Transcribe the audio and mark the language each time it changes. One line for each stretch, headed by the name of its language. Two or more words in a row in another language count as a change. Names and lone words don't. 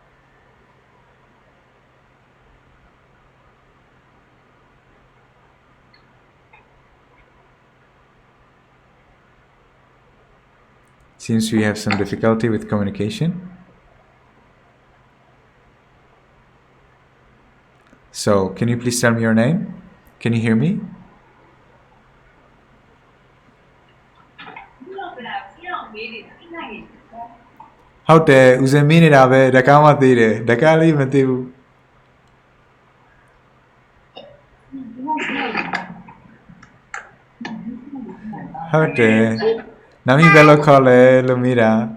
English: Seems we have some difficulty with communication. So, can you please tell me your name? Can you hear me?
Burmese: ဟုတ်တယ်ဦးစင်မင်းနေတာပဲတကားမှသေးတယ်တကားလေးမသေးဘူးဟုတ်တယ်နာမည်ဘယ်လိုခေါ်လဲလို့မေးတာ